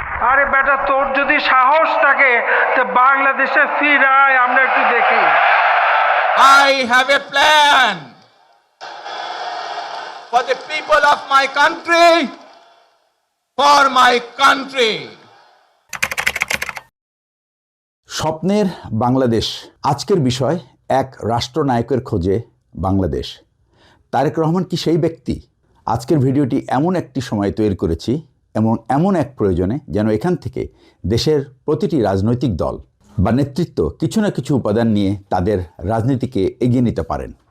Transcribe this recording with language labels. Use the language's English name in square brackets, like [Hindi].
[Bangla] আরে বেটা, তোর যদি সাহস থাকে তো বাংলাদেশে ফিরায়, আমরা একটু দেখি। [English] I have a plan for the people of my country, for my country. [Bangla] স্বপ্নের বাংলাদেশ আজকের বিষয়, এক রাষ্ট্রনায়কের খোঁজে বাংলাদেশ। তারেক রহমান কি সেই ব্যক্তি? আজকের ভিডিওটি এমন একটি সময় তৈরি করেছি, এমন এক প্রয়োজনে, যেন এখান থেকে দেশের প্রতিটি রাজনৈতিক দল বা নেতৃত্ব কিছু না কিছু উপাদান নিয়ে তাদের রাজনীতিকে এগিয়ে নিতে পারেন।